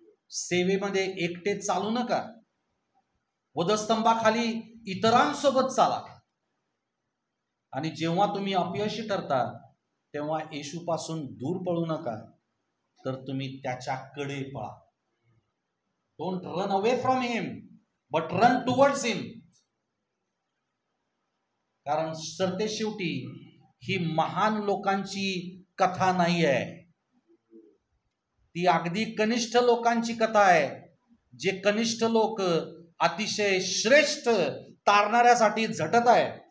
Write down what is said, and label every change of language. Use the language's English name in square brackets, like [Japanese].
[Marathi] सेवेमध्ये एकटे चालू नका. वधस्तंभाखाली इतरांसोबत चाला. आणि जेव्हा तुम्ही अपयशी ठरता तेव्हा येशूपासून दूर पळू नका, तर तुम्ही त्याच्याकडे पळा. [English] Don't run away from him but run towards him. [Marathi] कारण सरतेशेवटी ही महान लोकांची कथा नाही आहे, ती अगदी कनिष्ठ लोकांची कथा आहे. जे कनिष्ठ लोक अतिशय श्रेष्ठ तारणाऱ्यासाठी झटत आहे.